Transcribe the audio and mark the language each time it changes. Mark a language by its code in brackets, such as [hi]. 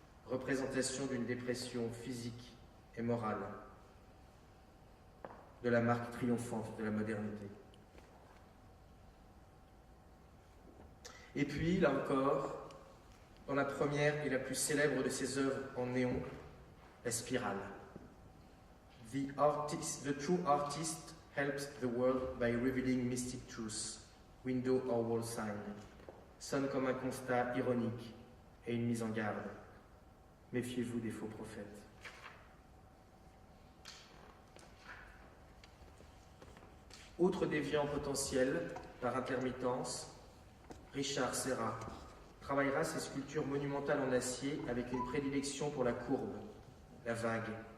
[fr] Représentation d'une dépression physique et morale, de la marque triomphante de la modernité. Et puis, là encore, dans la première et la plus célèbre de ses œuvres en néon, la spirale. [en] The true artist helps the world by revealing mystic truths, window or wall sign. [fr] Sonne comme un constat ironique et une mise en garde. Méfiez-vous des faux prophètes. Autre déviant potentiel, par intermittence, Richard Serra travaillera ses sculptures monumentales en acier avec une prédilection pour la courbe, la vague.